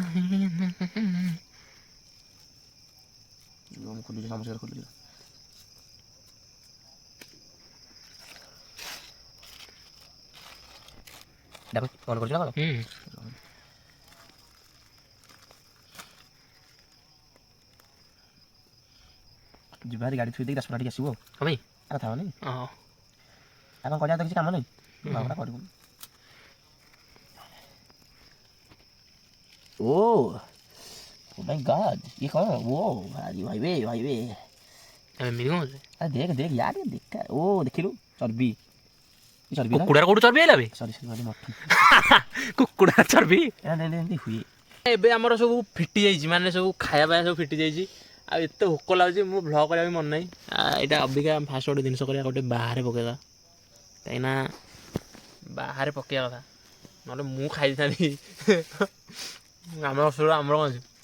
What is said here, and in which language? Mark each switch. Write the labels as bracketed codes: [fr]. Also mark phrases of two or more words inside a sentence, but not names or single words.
[or] ଖୋଲୁଛି ସମସ୍ୟା ଖୋଲୁଛି କ'ଣ କରୁଛି ନା କ'ଣ ଯିବା ଗାଡ଼ି ଥୋଇ ଦେଇକି ରାସ୍ତା ଟିକେ ଆସିବୁ ଆଉ ଭାଇ ଆରେ ଥାଉନି ହଁ ଆଉ କ'ଣ କରିବା ତ କିଛି କାମ ନାହିଁ କରିବୁ [en] oh my god [hi] ये कौन वो भाई वे [or] ଏମିତି କ'ଣ ଅଛି [hi] अरे देख यार ये देख ओ देखिलु चर्बी चर्बी ना [or] କୁକୁଡ଼ାର କୋଉଠୁ ଚର୍ବି ହେଲା ବେ [en] sorry mutton [or] କୁକୁଡ଼ା ଚର୍ବି ଏମିତି ହୁଏ ଏବେ ଆମର ସବୁ ଫିଟି ଯାଇଛି ମାନେ ସବୁ ଖାଇବା ପାଇବା ସବୁ ଫିଟି ଯାଇଛି ଆଉ ଏତେ ଭୋକ ଲାଗୁଛି ମୁଁ ଭ୍ଲଗ୍ କରିବା ବି ମନ ନାହିଁ ଏଇଟା ଅବିକା ଫାଷ୍ଟ ଗୋଟେ ଜିନିଷ କରିବା ଗୋଟେ ବାହାରେ ପକେଇବା କାହିଁକିନା ବାହାରେ ପକେଇବା କଥା ନହେଲେ ମୁଁ ଖାଇଥାନ୍ତି ଆମର ଅସୁବିଧା ଆମର କ'ଣ ଅଛି